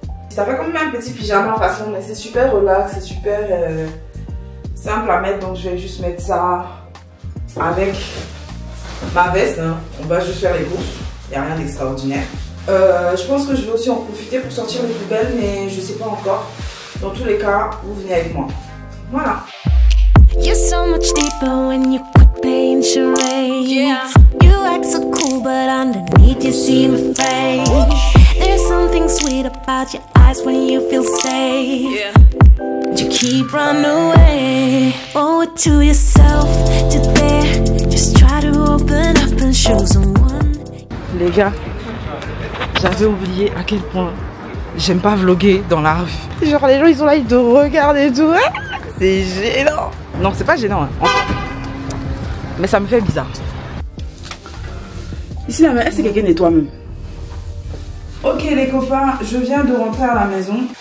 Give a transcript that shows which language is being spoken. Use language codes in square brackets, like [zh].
[fr] Ça fait comme un petit pyjama en façon, mais c'est super relax, c'est super simple à mettre. Donc je vais juste mettre ça avec ma veste. Hein. On va juste faire les courses, il n'y a rien d'extraordinaire. Je pense que je vais aussi en profiter pour sortir les poubelles, mais je sais pas encore. Dans tous les cas, vous venez avec moi. Voilà. [en] You're so much deeper when you quit playing charades. Yeah. You act so cool, but underneath you seem afraid. There's something sweet about your eyes when you feel safe. Yeah. You keep running away. Owe it to yourself to dare. Just try to open up and show someone. [fr] Les gars, j'avais oublié à quel point j'aime pas vlogger dans la rue. Genre les gens ils sont là, ils te regardent et tout. C'est gênant. Non, c'est pas gênant hein. Mais ça me fait bizarre. Ici la main, c'est quelqu'un nettoie même. Ok les copains, je viens de rentrer à la maison.